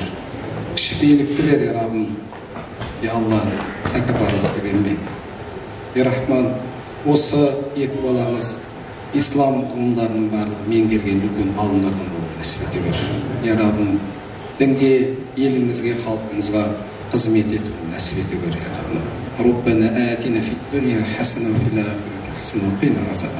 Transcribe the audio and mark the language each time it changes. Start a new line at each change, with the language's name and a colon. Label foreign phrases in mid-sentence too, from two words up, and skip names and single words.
Kazakh: Кішіпейілікті бер, ей Раббым. Ей Алла, тәкаппарлықты берме. Ей Рахман, осы екі баламыз ислам ғылымдарының барлығын меңгерген үлкен ғалымдардан болуын нәсіп ете көр. Ей Раббым, дінге, елімізге, халқымызға қызмет етуін нәсіп ете көр, ей Раббым.
Arabic: ربنا آتنا في الدنيا حسنة وفي الآخرة حسنة وقنا عذاب.